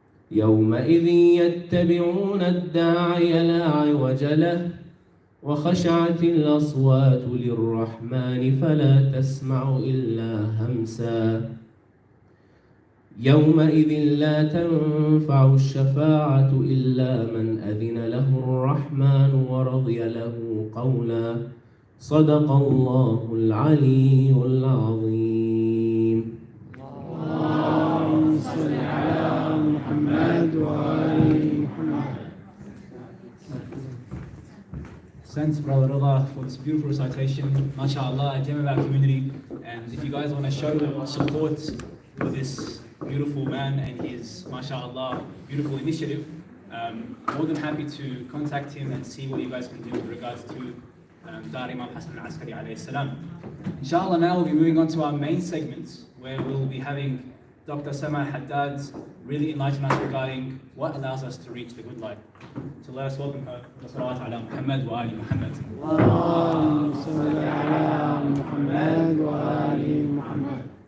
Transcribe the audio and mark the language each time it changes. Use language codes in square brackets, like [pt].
[ar] يومئذ يتبعون الداعي لا عوج له وخشعت الأصوات للرحمن فلا تسمع إلا همسا يومئذ لا تنفع الشفاعة إلا من أذن له الرحمن ورضي له قولا صدق الله العلي العظيم. اللهم صل على محمد وآل محمد. [en] Thanks, Brother Allah, for this beautiful recitation. MashaAllah, came of our community. And if you guys want to show support for this beautiful man and his, MashaAllah, beautiful initiative, more than happy to contact him and see what you guys can do with regards to Dar Imam Hassan al-Askari alayhi salam. Inshallah, now we'll be moving on to our main segments, where we'll be having Dr. Sama Hadad really enlighten us regarding what allows us to reach the good life. So let us welcome her. [ar] Salawat ala Muhammad wa ali Muhammad. اللهم صل على محمد وآل محمد.